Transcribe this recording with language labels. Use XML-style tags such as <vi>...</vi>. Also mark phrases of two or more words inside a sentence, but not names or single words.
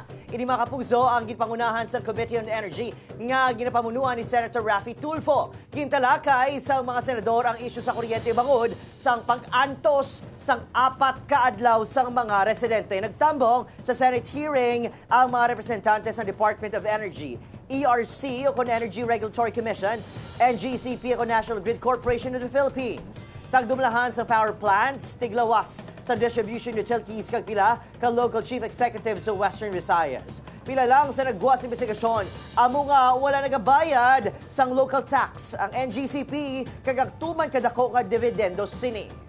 <hil>Ini mga kapuso ang ginpangunahan sang Committee on Energy nga ginapamunuan ni Senator Raffy Tulfo. Gintalakay sa mga senador ang isyu sa kuryente bangod sang pag-antos sang 4 kaadlaw sang mga residente. Nagtambong sa</hil> <en>Senate hearing</en> <hil>ang mga representante sa Department of Energy, ERC o Energy Regulatory Commission, NGCP o National Grid Corporation of the Philippines. Tagdumlahan sa</hil> <en>power plants,</en> <hil>tiglawas sa</hil> <en>distribution utilities</en> <hil>kag pila ka</hil> <en>local chief executive</en> <hil>sa Western Visayas. Pila lang sa nagguwas investigasyon, amo nga wala nagabayad sang</hil> <en>local tax</en> <hil>ang NGCP kag agtuman kadako nga dividendo sini.</hil>